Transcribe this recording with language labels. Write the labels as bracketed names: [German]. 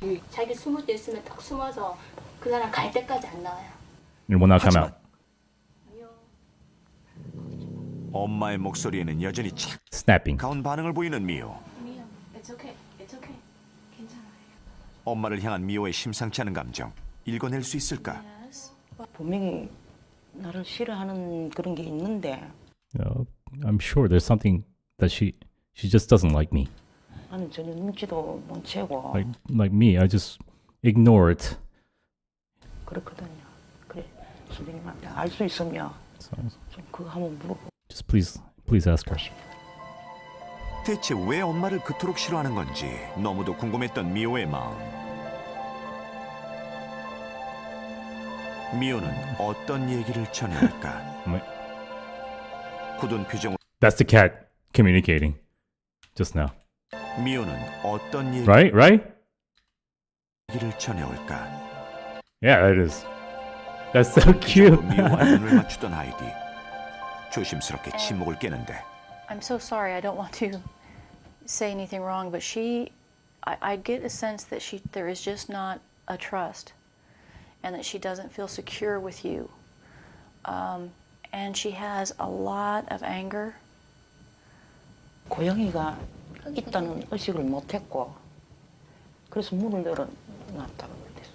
[Korean] 자기 숨을 때 있으면 딱 숨어서 그 사람 갈 때까지 안 나와요. [English] And will not come out. [Korean] 엄마의 목소리에는 여전히 [English] Snapping. [Korean] 차가운 반응을 보이는 미호. 미안, [English] it's okay, it's okay, [Korean] 괜찮아요. 엄마를 향한 미호의 심상치 않은 감정 읽어낼 수 있을까? 분명히 나를 싫어하는 그런 게 있는데 [English] I'm sure there's something that she just doesn't like me. [Korean] 나는 전혀 눈치도 못 채고 [English] Like me, I just ignore it. [Korean] 그렇거든요. 그래 선생님한테 알 수 있으면 좀 그거 한번 물어보고. [English] Just please ask her. [Korean] 대체 왜 엄마를 그토록 싫어하는 건지 너무도 궁금했던 미호의 마음. 미호는 어떤 얘기를 전해올까? 굳은 표정으로 [English] That's the cat communicating just now. [Korean] 미호는 어떤 [English] Right? [Korean] 얘기를 전해올까? [English] Yeah, that is. That's so cute. [Korean] 미호와 눈을 맞추던 아이디. 조심스럽게 침묵을 깨는데 [English] I'm so sorry. I don't want to say anything wrong, but I get a sense that there is just not a trust, and that she doesn't feel secure with you, and she has a lot of anger. [Korean] 고양이가 있다는 의식을 못했고 그래서 문을 열어놨다고 그랬어요.